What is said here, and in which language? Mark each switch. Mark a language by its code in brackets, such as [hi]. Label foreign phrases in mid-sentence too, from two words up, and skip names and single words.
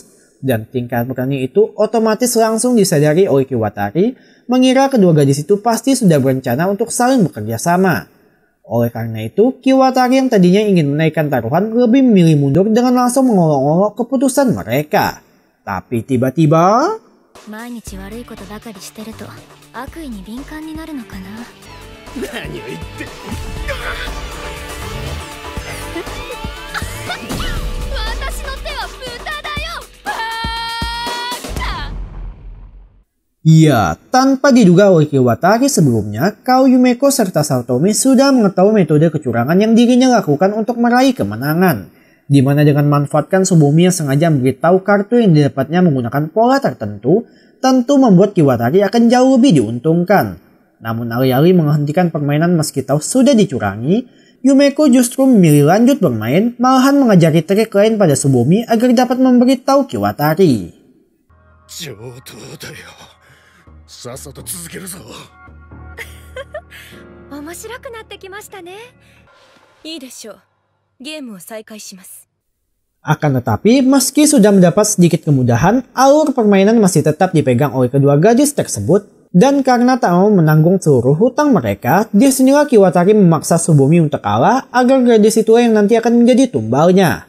[id] Dan tingkat berani itu otomatis langsung disadari oleh Kiwatari, mengira kedua gadis itu pasti sudah berencana untuk saling bekerja sama. Oleh karena itu, Kiwatari yang tadinya ingin menaikkan taruhan lebih memilih mundur dengan langsung mengolok-olok keputusan mereka. Tapi tiba-tiba... [ja] 毎日悪いことばかりしてると悪意に敏感になるのかな。何を言って。私の手は豚だよ。 [id] Ya, tanpa diduga oleh Kiwatari sebelumnya, kalau Yumeko serta Saotome sudah mengetahui metode kecurangan yang dirinya lakukan untuk meraih kemenangan. Di mana dengan memanfaatkan Tsubumi yang sengaja memberitahu kartu yang didapatnya menggunakan pola tertentu, tentu membuat Kiwatari akan jauh lebih diuntungkan. Namun alih-alih menghentikan permainan meski tahu sudah dicurangi, Yumeko justru memilih lanjut bermain, malahan mengajari trik lain pada Tsubumi agar dapat memberitahu Kiwatari. [ja] 上等だよ。さっさと続けるぞ。面白くなってきましたね。いいでしょう。ゲームを再開します。 [id] Akan tetapi, meski sudah mendapat sedikit kemudahan, alur permainan masih tetap dipegang oleh kedua gadis tersebut. Dan karena tak mau menanggung seluruh hutang mereka, disinilah Kiwatari memaksa Tsubumi untuk kalah agar gadis itu yang nanti akan menjadi tumbalnya.